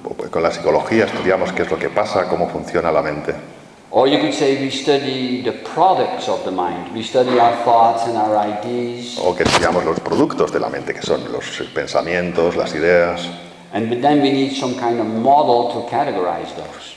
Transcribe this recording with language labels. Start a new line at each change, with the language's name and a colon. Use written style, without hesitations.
Spanish: Con la psicología estudiamos qué es lo que pasa, cómo funciona la mente.
English: Or you could say we study the products of the mind. We study our thoughts and our ideas.
Spanish: O que estudiamos los productos de la mente, que son los pensamientos, las ideas.
English: And then we need some kind of model to categorize those.